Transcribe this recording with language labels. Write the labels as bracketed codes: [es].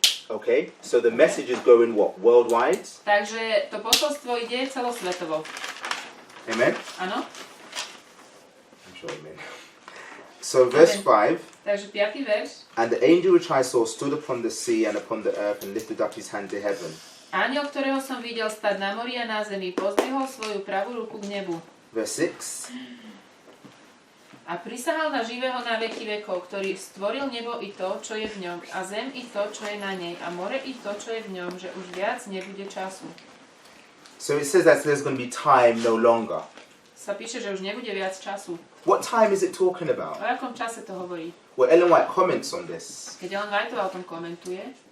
[en] Okay, so the message is going what? Worldwide? [sk] Takže to posolstvo ide celosvetovo. [en] Amen? [sk] Áno? [en] I'm sure amen. So verse 5, [sk] Takže 5. verš. [en] and the angel which I saw stood upon the sea and upon the earth and lifted up his hand to heaven. [sk] Aniel, ktorého som videl stať na mori a na zemi, pozdvihol svoju pravú ruku k nebu. [en] Verse 6, [sk] A prisahal na živého na veky vekov, ktorý stvoril nebo i to, čo je v ňom, a zem i to, čo je na nej, a more i to, čo je v ňom, že už viac nebude času. [en] so it says that there's going to be time no longer. [sk] Sa píše, že už nebude viac času. [en] What time is it talking about? [sk] O akom čase to hovorí? [en] Well, Ellen White comments on this. [sk] Keď Ellen Whiteová o tom komentuje,